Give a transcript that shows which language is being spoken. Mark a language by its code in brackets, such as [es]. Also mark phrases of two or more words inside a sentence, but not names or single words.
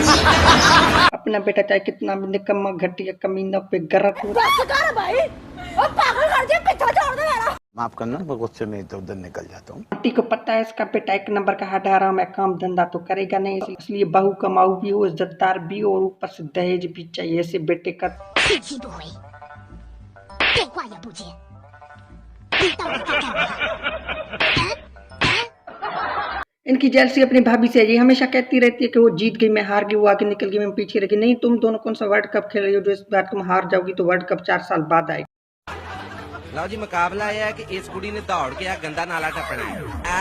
[hi] अपना बेटा चाहे कितना भी निकम्मा, घटिया, कमीना, पे गरक हो, माफ करना, मैं गुस्से में इधर उधर निकल जाता हूँ। आंटी को पता है इसका बेटा एक नंबर का हठारा में काम धंधा तो करेगा नहीं, इसलिए बहू कमाऊ भी हो, इज्जतदार भी हो और ऊपर से दहेज भी चाहिए। ऐसे बेटे का [zh] 气气不回，电话也不接，你到底在干嘛？ [hi] इनकी जेलसी अपनी भाभी से है। ये हमेशा कहती रहती है कि वो जीत गई, मैं हार गई, वो आगे निकल गई, मैं पीछे रह गई। नहीं, तुम दोनों कौन सा वर्ल्ड कप खेल रही हो जो इस बार तुम हार जाओगी तो वर्ल्ड कप 4 साल बाद आएगा। [pa] लो जी, मुकाबला यह है कि इस कुड़ी ने दौड़ के आ गंदा नाला टपना है।